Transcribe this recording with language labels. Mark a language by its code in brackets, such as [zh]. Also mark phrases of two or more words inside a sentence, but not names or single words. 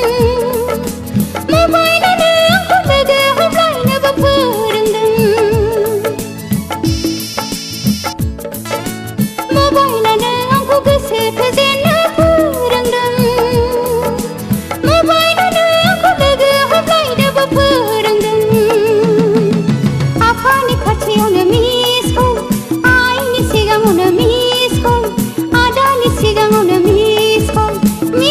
[brx] मबाइलानो आंखौ लोगो हमलायनोबो फोरोंदों मबाइलानो आंखौ गोसो थोजेननो फोरोंदों मबाइलानो आंखौ लोगो हमलायनोबो फोरोंदों आफानि खाथियावनो [en] miss call [brx] आइनि सिगाङावनो [en] miss call [brx] आदानि सिगाङावनो [en] miss call